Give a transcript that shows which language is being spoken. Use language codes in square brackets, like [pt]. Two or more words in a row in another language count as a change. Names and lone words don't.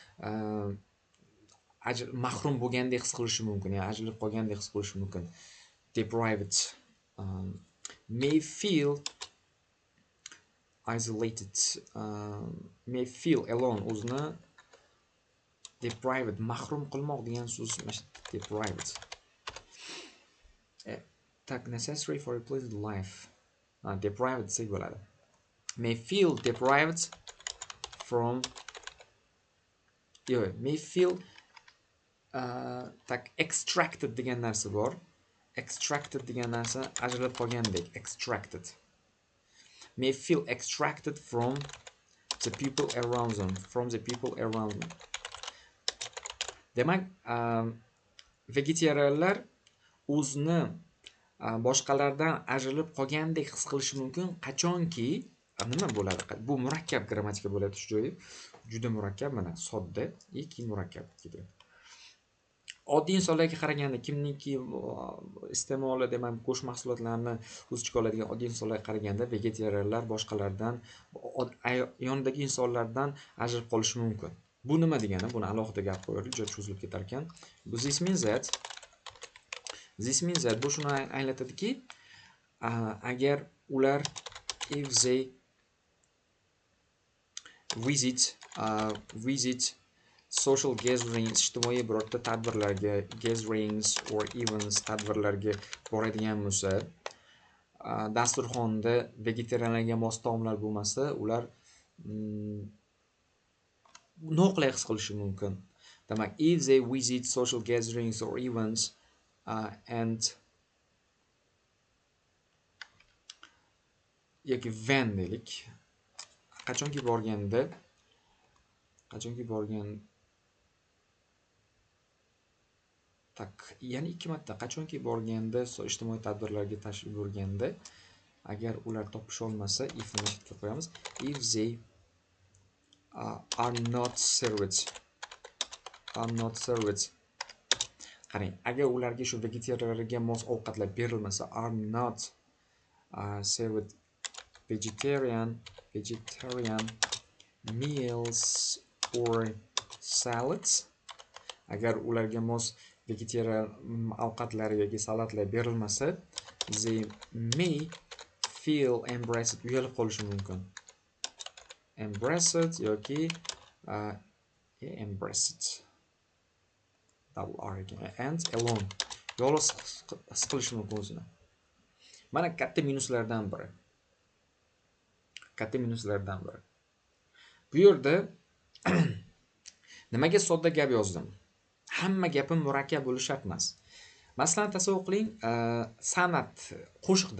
[uz] mahrum bo'lgandek his qilishi mumkin, ya'ni ajralib qolgandek his qilishi mumkin. [en] Deprived may feel isolated, may feel alone, [uz] o'zini deprived mahrum qilmoq degan so'z deprived. [en] Tak necessary for a pleasant life. [uz] Deprived desak bo'ladi. [en] May feel deprived from may feel tak extracted [uz] degan narsa bor. Extracted degan narsa ajralib qolgandek. Extracted. [en] May feel extracted from the people around them. From the people around them. [uz] Demak, vegetarianlar o'zini boshqalardan ajralib qolgandek his qilishi mumkin qachonki nima bo'ladi? Bu murakkab grammatika bo'ladi shu joyi. Juda murakkab, mana sodda, keyin murakkab ketadi. Oddiy insonlarga qaraganda, kimniki iste'moli demak go'sht mahsulotlarini o'z ichiga oladigan oddiy insonlarga qaraganda vegetarianlar boshqalardan yonidagi insonlardan ajralib qolishi mumkin. Bu nima degani? Buni alohida gap qo'yaylik, juda cho'zilib ketar ekan. [en] This means that [uz] bu shuni anglatadiki, agar ular [en] if they visit social gatherings, [uz] ijtimoiy birorta tadbirlarga, [en] gatherings or events, [uz] tadbirlarga boradigan bo'lsa, dasturxonda vegetarianlarga mos taomlar bo'lmasa, ular noqulay his qilishi mumkin. Demak, [en] if they visit social gatherings or events [uz] and yoki when deylik, qachonki borgan tak, ya'ni ikki marta qachonki borganda ijtimoiy tadbirlarga tashrif buyurganda agar ular topish olmasa if ni chetga qo'yamiz. [en] If they are not served. [uz] Qarang, agar ularga shu vegetarianlarga mos ovqatlar berilmasa, [en] are not served vegetarian meals or salads. [uz] Agar ularga mos vegetarian ovqatlar yoki salatlar berilmasa, [en] they may feel embarrassed, [uz] uyalib qolishi mumkin. [en] Embarrassed yoki embarrassed. Double R again. And alone. [uz] Yolg'iz his qilishi mumkin o'zini. Mana katta minuslardan biri. Bu yerda nimaga sodda gap yozdim? Hamma gapim murakkab bo'lishi shart emas. Masalan, tasavvur qiling, san'at, qo'shiqda.